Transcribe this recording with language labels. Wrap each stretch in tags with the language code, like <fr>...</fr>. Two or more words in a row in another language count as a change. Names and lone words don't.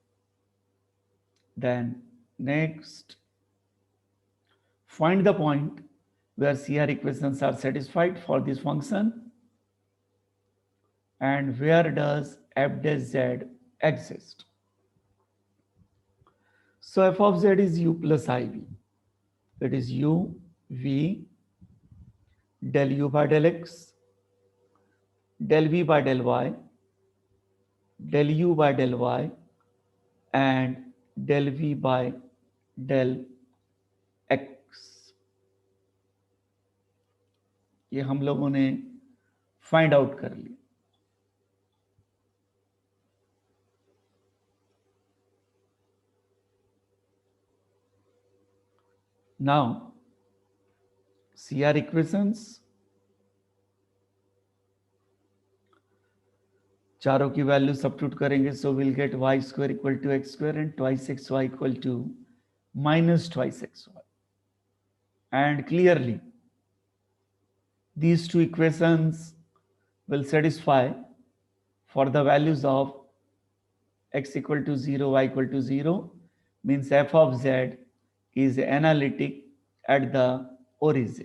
<en>Then next, find the point where CR equations are satisfied for this function and where does f dash z exist. So f of z is u plus iv. It is u v del u by del x, del v by del y, del u by del y, and del v by del x.</en> <hi>ये हम लोगों ने</hi> <en>find out</en> <hi>कर लिया.</hi> <en>Now, CR equations,</en> <hi>चारों की</hi> <en>value substitute करेंगे, so will get y square equal to x square and twice xy equal to minus twice xy. And clearly, these two equations will satisfy for the values of x equal to 0, y equal to 0, means f of z is analytic at the origin.</en>